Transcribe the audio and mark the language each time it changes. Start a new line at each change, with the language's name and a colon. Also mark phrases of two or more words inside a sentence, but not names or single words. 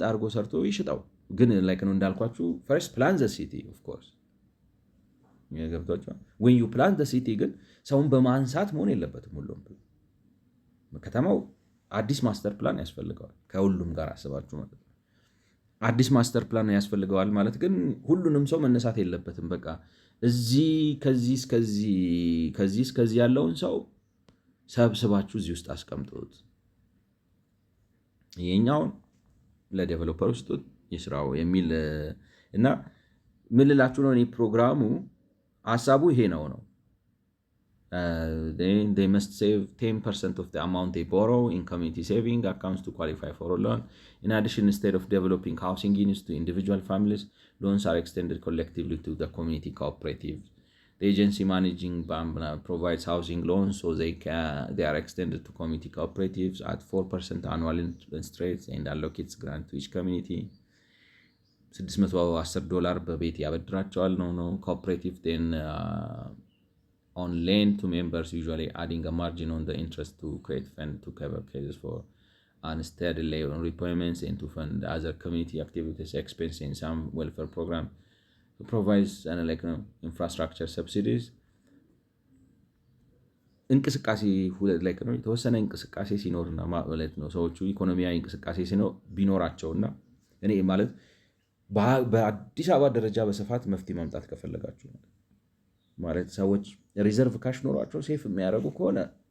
Amharic: አድርጎ ሰርቶ ይሽጠው። ግን ላይክ ነው እንዳልኳችሁ
English: first plan the city of course
Amharic: ገብቷችኋል።
English: when you plan the city
Amharic: ግን ሰውን በማንሳት መሆን የለበትም። ሁሉም ከተማው አዲስ
English: master plan
Amharic: ያስፈልገዋል። ከሁሉም ጋር አስባችሁ ማለት ነው። አዲስ
English: master plan
Amharic: ያስፈልገዋል ማለት ግን ሁሉንም ሰው መነሳት የለበትም። በቃ ከዚህ እስከዚህ ያለውን ሰው ሰብስባችሁ እዚህ ውስጥ አስቀምጡት። ይሄኛውን ለዴቨሎፐር ውስጡት ይስራው የሚል እና ምን ልላችሁ ነው እኔ ፕሮግራሙ ሀሳቡ ይሄ ነው።
English: they must save 10% of the amount they borrow in community saving accounts to qualify for a loan. In addition, instead of developing housing units to individual families, loans are extended collectively to the community cooperatives. The agency managing Bambana provides housing loans, so they are extended to community cooperatives at 4% annual interest rates and allocates grant to each community. $610
Amharic: በቤት ያበድራቸዋል ነው
English: cooperative then on lend to members, usually adding a margin on the interest to create fund to cover cases for unsteady loan repayments and to fund other community activities expense in some welfare program. It provides infrastructure subsidies.
Amharic: እንቅስቃሴ like ነው የተወሰነ እንቅስቃሴ ሲኖርና ማለት ነው ሰዎቹ ኢኮኖሚያዊ እንቅስቃሴ ቢኖራቸውና እኔ ማለት በአዲስ አበባ ደረጃ በስፋት መፍትሄ ማምጣት ከፈለጋችሁ ማለት ሰዎች
English: reserve cash
Amharic: ኖሯቸው ሴፍ የሚያደርጉ ከሆነ